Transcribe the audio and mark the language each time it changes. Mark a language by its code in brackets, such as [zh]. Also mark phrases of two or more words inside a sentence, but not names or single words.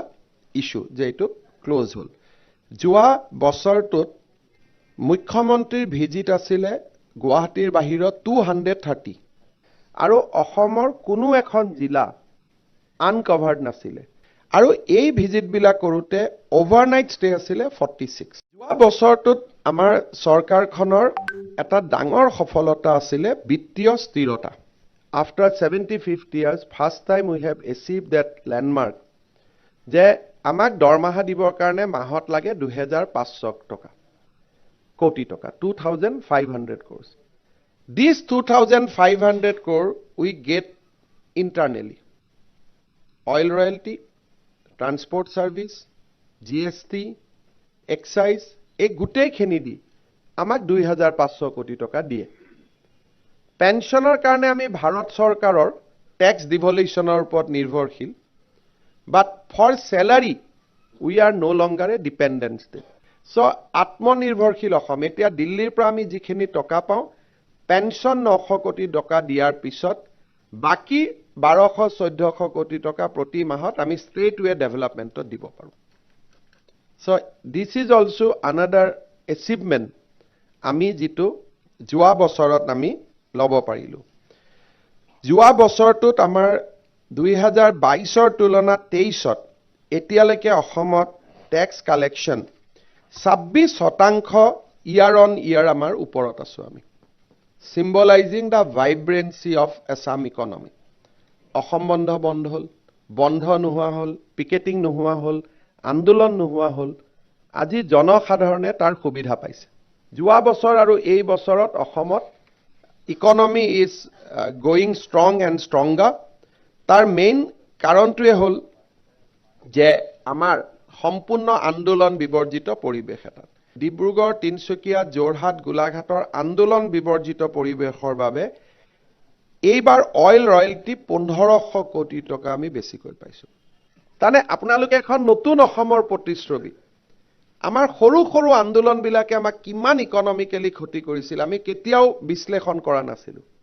[as] ইস্যু যেটো ক্লোজ হল যোৱা বছৰটোত মুখ্যমন্ত্ৰীৰ ভিজিট আছিলে গুৱাহাটীৰ বাহিৰত 230 আৰু অসমৰ কোনো এখন জিলা আনকভাৰ্ড নাছিলে আৰু এই ভিজিট বিলাক কৰোতে [en] overnight stay [as] আছিলে 46 যোৱা বছৰটোত আমাৰ চৰকাৰখনৰ এটা ডাঙৰ সফলতা আছিলে বিত্তীয় স্থিৰতা [en] after 75 years first time we have achieved that landmark [as] যে আমাক দৰমহা দিবৰ কাৰণে মাহত লাগে 2500 টকা কোটি টকা [en] 2500 crores this 2500 crore we get internally oil royalty transport service GST excise [as] এই গুটেইখিনি দি আমাক 2500 কোটি টকা দিয়ে পেনশনৰ কাৰণে আমি ভাৰত চৰকাৰৰ [en] tax devolution [as] ওপৰত নিৰ্ভৰশীল [en] but for salary we are no longer a dependent state so [as] আত্মনিৰ্ভৰশীল অসম এতিয়া দিল্লীৰ পৰা আমি যিখিনি টকা পাওঁ পেনশন 900 কোটি টকা দিয়াৰ পিছত বাকি 1200-1400 কোটি টকা প্ৰতি মাহত আমি [en] straight way [as] ডেভেলপমেন্টত দিব পাৰো [en] so this is also another achievement [as] আমি যেটো যোৱা বছৰত আমি লব পাৰিলো যোৱা বছৰটোত আমাৰ 2022ৰ তুলনাত 23ত এতিয়ালৈকে অসমত [en] tax collection [as] 26% [en] year on year [as] আমাৰ ওপৰত আছো আমি [en] symbolizing the vibrancy of Assam economy [as] অসম বন্ধ হল বন্ধ নোহোৱা হল পিকেটিং নোহোৱা হল আন্দোলন নোহোৱা হল আজি জনসাধাৰণে তাৰ সুবিধা পাইছে যোৱা বছৰ আৰু এই বছৰত অসমত [en] economy is going strong and stronger [as] তাৰ মেইন কাৰণটোৱে হল যে আমাৰ সম্পূৰ্ণ আন্দোলন বিবৰ্জিত পৰিবেশ এটা ডিব্ৰুগড় তিনচুকীয়া জোৰহাট গোলাঘাটৰ আন্দোলন বিবৰ্জিত পৰিবেশৰ বাবে এইবাৰ [en] oil royalty [as] 1500 কোটি টকা আমি বেছিকৈ পাইছো তানে আপোনালোকে এখন নতুন অসমৰ প্ৰতিশ্ৰুতি আমাৰ সৰু সৰু আন্দোলন বিলাকে আমাক কিমান ইকোনমিক্যালি ক্ষতি কৰিছিল আমি কেতিয়াও বিশ্লেষণ কৰা নাছিলো